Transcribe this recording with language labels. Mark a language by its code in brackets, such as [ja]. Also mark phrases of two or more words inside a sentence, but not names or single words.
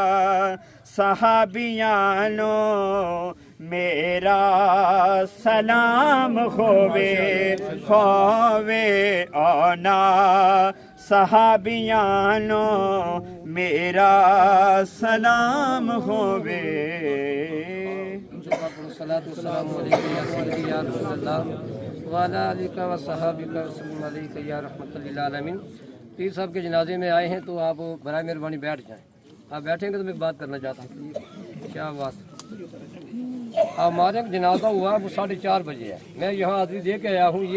[pa] صحابیانو میرا سلام ہووے آنا صحابیانو میرا سلام ہووے [ar] الصلاۃ والسلام علیک یا سیدی یا رسول اللہ وعلی آلک و صحابک وسلم علیک یا رحمۃ للعالمین۔ [ur] پیر صاحب کے جنازے میں آئے ہیں تو آپ برائے مہربانی بیٹھ جائیں۔ آپ بیٹھیں گے تو میں بات کرنا چاہتا ہوں۔ کیا بات ہمارے ایک جنازہ ہوا وہ 4:30 بجے ہے، میں یہاں حاضری دے کے آیا ہوں۔